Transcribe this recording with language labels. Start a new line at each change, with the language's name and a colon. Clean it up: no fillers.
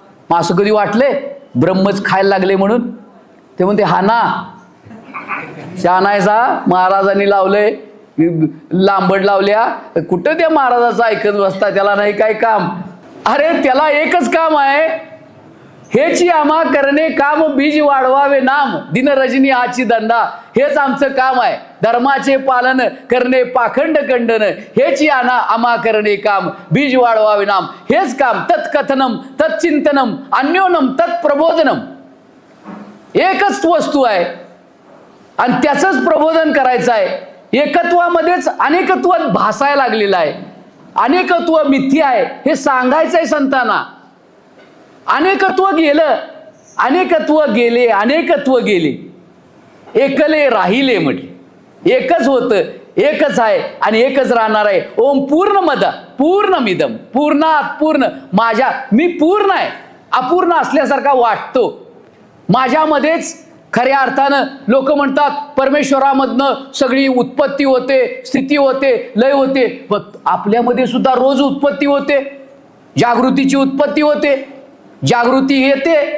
Marathi: मग असं कधी वाटले ब्रह्मच खायला लागले म्हणून? ते म्हणते हा ना शहाणायचा महाराजांनी लावलंय, लांबड लावल्या, कुठं त्या महाराजाचं ऐकत बसता, त्याला नाही काय काम? अरे त्याला एकच काम आहे हेची आम्हा करणे काम, बीज वाढवावे नाम, दिन रजनी हाची धंदा, हेच आमचं काम आहे. धर्माचे पालन करणे पाखंड खंडन, हेची आम्हा करणे काम, बीज वाढवावे नाम, हेच काम.
Sanskrit: तत्कथनम तत्चिंतनम अन्योनम तत्प्रबोधनम.
Marathi: एकच वस्तू आहे आणि त्याचंच प्रबोधन करायचं आहे. एकत्वामध्येच अनेकत्व भासायला लागलेलं आहे. अनेकत्व मिथ्या आहे हे सांगायचं आहे संतांना. अनेकत्व गेलं, अनेकत्व गेले, अनेकत्व गेले, एकले राहिले म्हटले. एकच होतं, एकच आहे आणि एकच राहणार आहे.
Sanskrit: ओम पूर्णमद पूर्णमिदम पूर्णात पूर्ण.
Marathi: मी पूर्ण आहे, अपूर्ण असल्यासारखा वाटतो. माझ्यामध्येच खऱ्या अर्थानं लोक म्हणतात परमेश्वरामधनं सगळी उत्पत्ती होते, स्थिती होते, लय होते. पण आपल्यामध्ये सुद्धा रोज उत्पत्ती होते, जागृतीची उत्पत्ती होते, जागृती येते.